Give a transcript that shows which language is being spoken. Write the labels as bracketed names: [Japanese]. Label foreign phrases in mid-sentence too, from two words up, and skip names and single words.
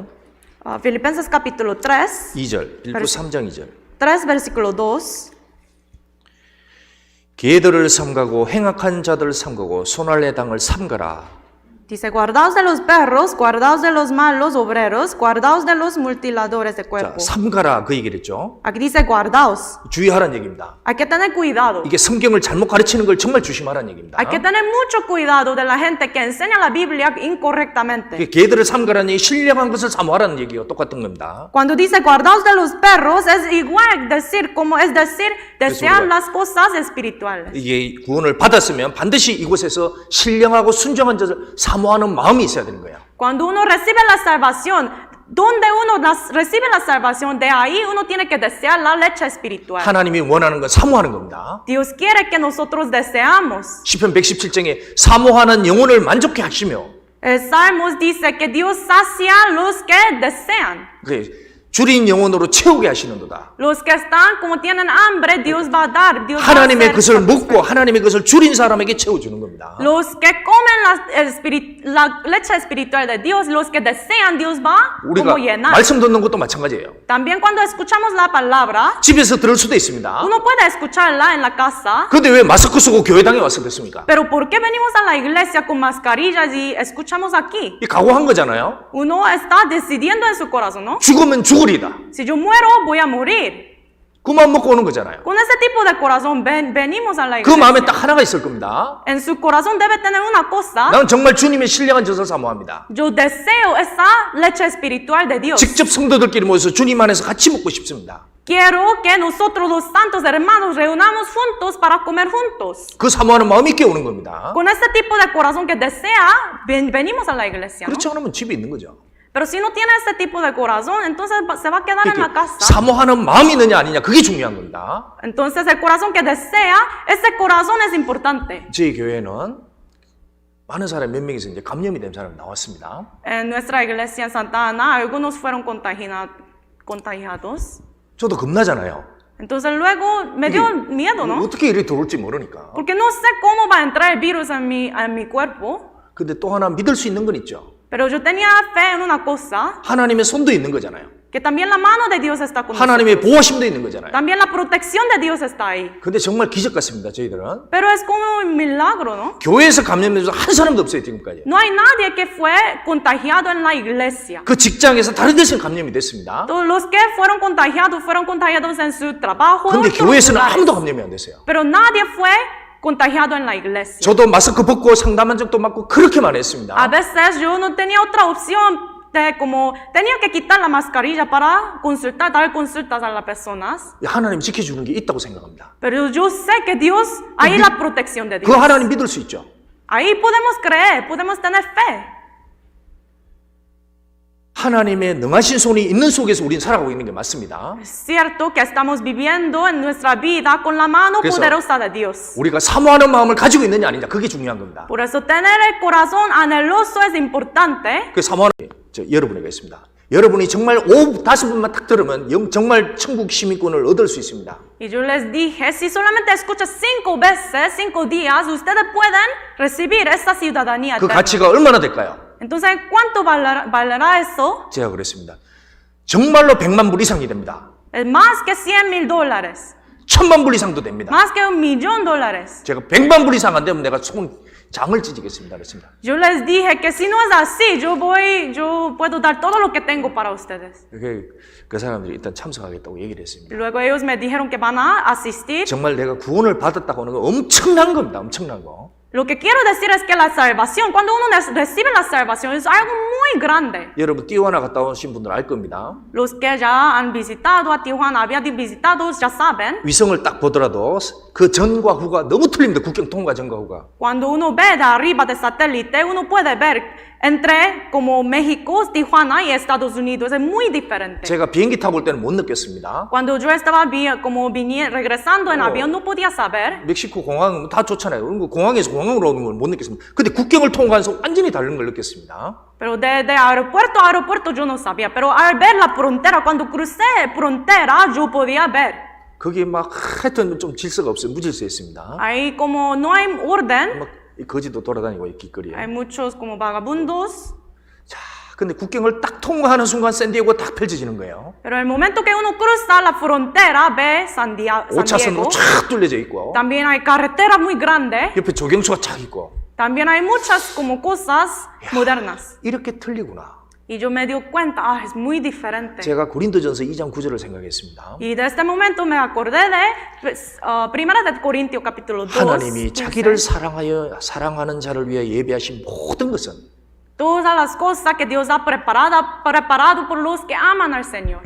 [Spanish] Filipenses capítulo 3. [Korean] 2절. 빌립보서 3장 2절. [Spanish] 3 versículo 2. [Korean] 개들을 삼가고 행악한 자들을 삼가고 손할례 당을 삼가라. [Spanish] Dice, guardaos de los perros, guardaos de los malos obreros, guardaos de los mutiladores de [Korean] 자, [Spanish] cuerpo. [Korean] 삼가라 그 얘기를 했죠. [Spanish] Aquí dice guardaos. [Korean] 주의하라는 얘기입니다. [Spanish] Hay que tener cuidado. [Korean] 이게 성경을 잘못 가르치는 걸 정말 조심하라는 얘기입니다. [Spanish] Hay que tener mucho cuidado de la gente que enseña la Biblia incorrectamente. [Korean] 개들을 삼가라는 얘기, 신령한 것을 사모하라는 얘기가 똑같은 겁니다. [Spanish] Cuando dice guardaos de los perros, es igual decir, como es decir, desear las cosas espirituales. [Korean] 이게 구원을 받았으면 반드시 이곳에서 신령하고 순종한 자를 사모하는 마음이 있어야 되는 거예요. [Spanish] Cuando uno recibe la salvación, donde uno recibe la salvación, de ahí uno tiene que desear la leche espiritual. [Korean] 하나님이 원하는 건 사모하는 겁니다. [Spanish] Dios quiere que nosotros deseamos. [Korean] 시편 117장에 사모하는 영혼을 만족해 하시며 [Spanish] El Salmos dice que Dios sacia a los que desean. [Korean] 줄인 영혼으로 채우게 하시는도다. [Spanish] Los que están como tienen hambre, Dios va a dar. Dios va a [Korean] 하나님의 [Spanish] hacer [Korean] 것을 먹고 하나님의 것을 줄인 사람에게 채워주는 겁니다. [Spanish] Los que comen la leche espiritual de Dios, los que desean, Dios va [Korean] 우리가 [Spanish] como llenar. [Korean] 말씀 듣는 것도 마찬가지예요. [Spanish] También cuando escuchamos la palabra, [Korean] 집에서 들을 수도 있습니다. [Spanish] uno puede escucharla en la casa. [Korean] 그런데 왜 마스크 쓰고 교회당에 와서 듣습니까? [Spanish] Pero ¿por qué venimos a la iglesia con mascarillas y escuchamos aquí? [Korean] 이 각오한 거잖아요. [Spanish] Uno está decidiendo en su corazón, ¿no? [Korean] 죽으면 죽으리다. [Spanish] Si yo muero, voy a morir. [Korean] 그 마음 먹고 오는 거잖아요. [Spanish] Con ese tipo de corazón venimos a la [Korean] 그 마음에 [Spanish] iglesia. [Korean] 딱 하나가 있을 겁니다. [Spanish] En su corazón debe tener una cosa. [Korean] 나는 정말 주님의 신령한 젖을 사모합니다. [Spanish] Yo deseo esa leche espiritual de Dios. [Korean] 직접 성도들끼리 모여서 주님 안에서 같이 먹고 싶습니다. [Spanish] Quiero que nosotros los santos hermanos reunamos juntos para comer juntos. [Korean] 그 사모하는 마음이 있게 오는 겁니다. [Spanish] Con ese tipo de corazón que desea, venimos a la iglesia, ¿no? [Korean] 그렇지 않으면 집에 있는 거죠. [Spanish] Pero si no tiene ese tipo de corazón, entonces se va a quedar en la casa. [Korean] 사모하는 마음이 있느냐 아니냐 그게 중요한 겁니다. [Spanish] Entonces el corazón que desea, ese corazón es importante. [Korean] 저희 교회는 많은 사람 몇 명이서 이제 감염이 된 사람이 나왔습니다. [Spanish] En nuestra iglesia en Santa Ana, algunos fueron contagiados. [Korean] 저도 겁나잖아요. [Spanish] Entonces luego me dio miedo, ¿no? [Korean] 어떻게 이렇게 들어올지 모르니까. [Spanish] Porque no sé cómo va a entrar el virus en mi cuerpo. [Korean] 근데 또 하나 믿을 수 있는 건 있죠. [Spanish] Pero yo tenía fe en una cosa, [Korean] 하나님의 손도 있는 거잖아요. [Spanish] que también la mano de Dios está con nosotros. [Korean] 하나님의 보호심도 있는 거잖아요. [Spanish] También la protección de Dios está ahí. [Korean] 근데 정말 기적 같습니다. 저희들은 [Spanish] Pero es como un milagro, ¿no? [Korean] 교회에서 감염돼서 한 사람도 없어요 지금까지. [Spanish] No hay nadie que fue contagiado en la iglesia. [Korean] 그 직장에서 다른 데서 감염이 됐습니다. [Spanish] Todos los que fueron contagiados en su trabajo. [Korean] 근데 [Spanish] en otros [Korean] 교회에서는 [Spanish] lugares. [Korean] 아무도 감염이 안 됐어요. [Spanish] Pero nadie fue contagiado en la iglesia. [Korean] 저도 마스크 벗고 상담한 적도 많고 그렇게만 했습니다. [Spanish] A veces yo no tenía otra opción de como tenía que quitar la mascarilla para consultar, dar consultas a las personas. [Korean] 하나님 지켜주는 게 있다고 생각합니다. [Spanish] Pero yo sé que Dios, hay la protección de [Korean] 그 [Spanish] Dios. [Korean] 하나님 믿을 수 있죠. [Spanish] Ahí podemos creer, podemos tener fe. [Korean] 하나님의 능하신 손이 있는 속에서 우리는 살아가고 있는 게 맞습니다. [Spanish] Es cierto que estamos viviendo en nuestra vida con la mano [Korean] 그래서 [Spanish] poderosa de Dios. [Korean] 우리가 사모하는 마음을 가지고 있느냐 아니냐 그게 중요한 겁니다. [Spanish] Por eso tener el corazón anheloso es importante. [Korean] 그 사모하는 여러분에게 있습니다. 여러분이 정말 5-5분만 딱 들으면 정말 천국 시민권을 얻을 수 있습니다. [Spanish] Y yo les dije, si solamente escuchas 5 veces, 5 días, ustedes pueden recibir esa ciudadanía [Korean] 그 [Spanish] eterna. [Korean] 가치가 얼마나 될까요? [Spanish] Entonces, ¿cuánto valerá eso? [Korean] 제가 그랬습니다. 정말로 100만 불 이상이 됩니다. [Spanish] Es más que $100,000. [Korean] 1000만 불 이상도 됩니다. [Spanish] Más que $1,000,000. [Korean] 제가 100만 불 이상 안 되면 내가 장을 찢겠습니다. 그랬습니다. [Spanish] Yo les dije que si no es así, yo puedo dar todo lo que tengo para ustedes. [Korean] 그 사람들이 일단 참석하겠다고 얘기를 했습니다. [Spanish] Luego ellos me dijeron que van a asistir. [Korean] 정말 내가 구원을 받았다고 하는 건 엄청난 겁니다. 엄청난 거. [Spanish] Lo que quiero decir es que la salvación, cuando uno recibe la salvación, es algo muy grande. [Korean] 여러분 티juana 갔다 오신 분들 알 겁니다. [Spanish] Los que ya han visitado a Tijuana, habían visitado, ya saben. [Korean] 위성을 딱 보더라도 그 전과 후가 너무 틀립니다. 국경 통과 전과 후가. [Spanish] Cuando uno ve de arriba del satélite, uno puede ver entre como México, Tijuana y Estados Unidos. Es muy diferente. [Korean] 제가 비행기 타고 올 때는 못 느꼈습니다. [Spanish] Cuando yo estaba regresando en avión, no podía saber. [Korean] 멕시코 공항은 다 좋잖아요. 공항에서 공항으로 오는 걸 못 느꼈습니다. 근데 국경을 통과해서 완전히 다른 걸 느꼈습니다. [Spanish] Pero de aeropuerto a aeropuerto yo no sabía. Pero al ver la frontera, cuando crucé frontera, yo podía ver. [Korean] 거기에 막 하여튼 좀 질서가 없어요. 무질서했습니다. [Spanish] Ahí como no hay orden, [Korean] 막 거지도 돌아다니고 길거리에. [Spanish] hay muchos como vagabundos. [Korean] 자, 근데 국경을 딱 통과하는 순간 샌디에고가 딱 펼쳐지는 거예요. [Spanish] Pero el momento que uno cruza la frontera, ve San Diego. [Korean] 5차선으로 쫙 뚫려져 있고 [Spanish] También hay carreteras muy grandes. [Korean] 옆에 조경수가 쫙 있고 [Spanish] También hay muchas como cosas modernas. [Korean] 이렇게 틀리구나. [Spanish] Y yo me dio cuenta, es muy diferente. [Korean] 제가 고린도전서 2장 9절을 생각했습니다. [Spanish] Y de este momento me acordé de Primera de Corintios capítulo 2. [Korean] 하나님이 자기를 사랑하는 자를 위해 예배하신 모든 것은 [Spanish] Todas las cosas que Dios ha preparado por los que aman al Señor.